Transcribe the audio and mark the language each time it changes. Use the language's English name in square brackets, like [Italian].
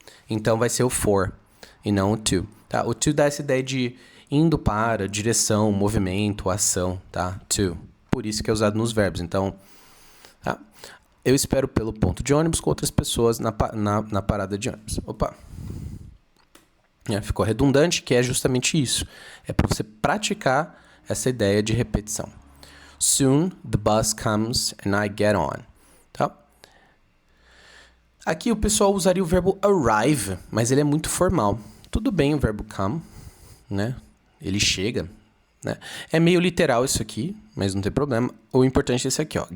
[Portuguese] Então, vai ser o for e não o to, tá? O to dá essa ideia de indo para, direção, movimento, ação, tá? To. Por isso que é usado nos verbos. Então, tá? Eu espero pelo ponto de ônibus com outras pessoas na parada de ônibus. Opa! Ficou redundante, que é justamente isso. É para você praticar essa ideia de repetição. [English] Soon the bus comes and I get on. [Portuguese] Tá? Aqui o pessoal usaria o verbo arrive, mas ele é muito formal. Tudo bem o verbo come, né? Ele chega, né? É meio literal isso aqui, mas não tem problema. O importante é esse aqui, ó.